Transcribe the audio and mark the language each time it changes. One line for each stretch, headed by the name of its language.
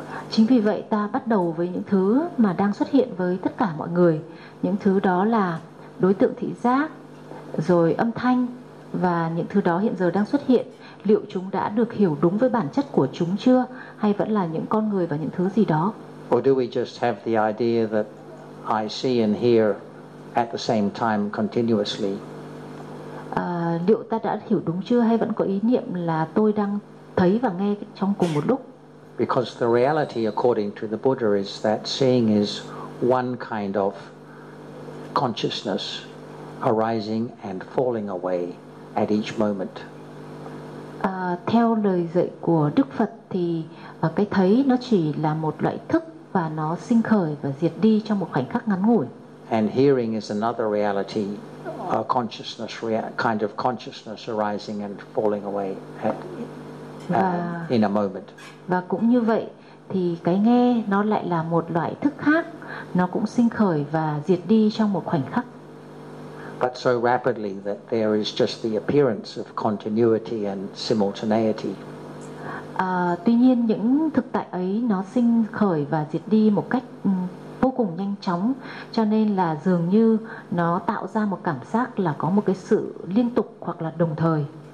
Vietnamese: Chính vì vậy ta bắt đầu với những thứ mà đang xuất hiện với tất cả mọi người. Những thứ đó là đối tượng thị giác, rồi âm thanh và những thứ đó hiện giờ đang xuất hiện. Liệu chúng đã được hiểu đúng với bản chất của chúng chưa? Hay vẫn là những con người và những thứ gì đó?
English: Or do we just have the idea that I see and hear at the same time continuously?
Vietnamese: Liệu ta đã hiểu đúng chưa? Hay vẫn có ý niệm là tôi đang thấy và nghe trong cùng một lúc?
English: Because the reality according to the Buddha is that seeing is one kind of consciousness arising and falling away at each moment.
Vietnamese: Theo lời dạy của Đức Phật thì cái thấy nó chỉ là một loại thức và nó sinh khởi và diệt đi trong một khoảnh khắc ngắn ngủi.
English: And hearing is another reality, a consciousness, kind of consciousness arising and falling away at in a moment.
Vietnamese: Và cũng như vậy thì cái nghe nó lại là một loại thức khác, nó cũng sinh khởi và diệt đi trong một khoảnh khắc.
English: But so rapidly that there is just the appearance of continuity and simultaneity.
Vietnamese: Tuy nhiên những thực tại ấy nó sinh khởi và diệt đi một cách vô cùng nhanh chóng, cho nên là dường như nó tạo ra một cảm giác là có một cái sự liên tục hoặc là đồng thời.